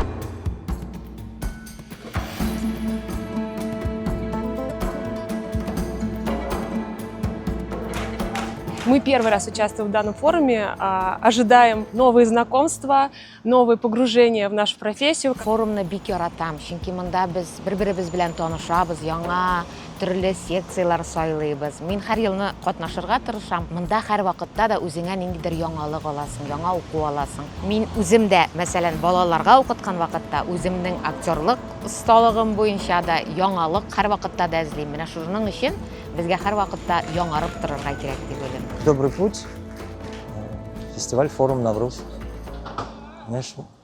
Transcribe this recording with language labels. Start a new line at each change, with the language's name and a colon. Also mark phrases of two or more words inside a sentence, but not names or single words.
Russian: Мы первый раз участвуем в данном форуме, ожидаем новые знакомства, новые погружения в нашу профессию.
Tatar: Форумны бик яратам, чөнки монда без бер-беребез белән танышабыз, яңа төрле секциялар сайлыйбыз. Мин һәр елны катнашырга тырышам. Монда һәр вакытта да үзеңә ниндидер яңалык аласың, яңа уку аласың. Мин үзем дә, мәсәлән, балаларга укыткан вакытта үземнең актерлык осталыгым буенча да яңалык һәр вакытта да эзлим. Менә шуның өчен безгә һәр вакытта яңарып торырга кирәк дип уйлыйм.
Russian: Добрый путь. Фестиваль, форум Навруз. Конечно.